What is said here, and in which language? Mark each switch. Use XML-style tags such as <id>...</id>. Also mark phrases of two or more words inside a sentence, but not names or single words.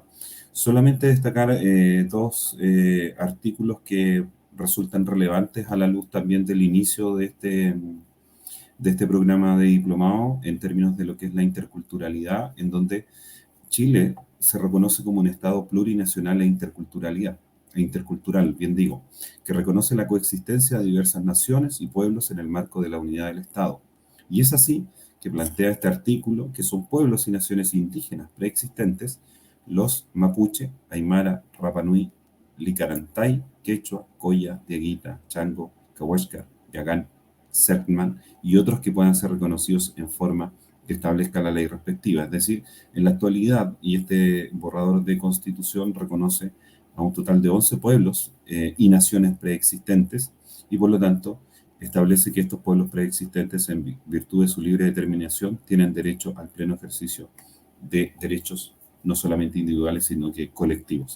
<es>Solamente destacar dos artículos que resultan relevantes a la luz también del inicio de este programa de diplomado en términos de lo que es la interculturalidad, en donde Chile se reconoce como un Estado plurinacional e intercultural, bien digo, que reconoce la coexistencia de diversas naciones y pueblos en el marco de la unidad del Estado. Y es así que plantea este artículo que son pueblos y naciones indígenas preexistentes, los mapuche, aymara, rapanui, licarantay, quechua, coya, dieguita, chango, cahuéscar, yagán, sertman y otros que puedan ser reconocidos en forma que establezca la ley respectiva. Es decir, en la actualidad, y este borrador de constitución reconoce a un total de 11 pueblos y naciones preexistentes, y por lo tanto establece que estos pueblos preexistentes, en virtud de su libre determinación, tienen derecho al pleno ejercicio de derechos no solamente individuales, sino que colectivos.</es>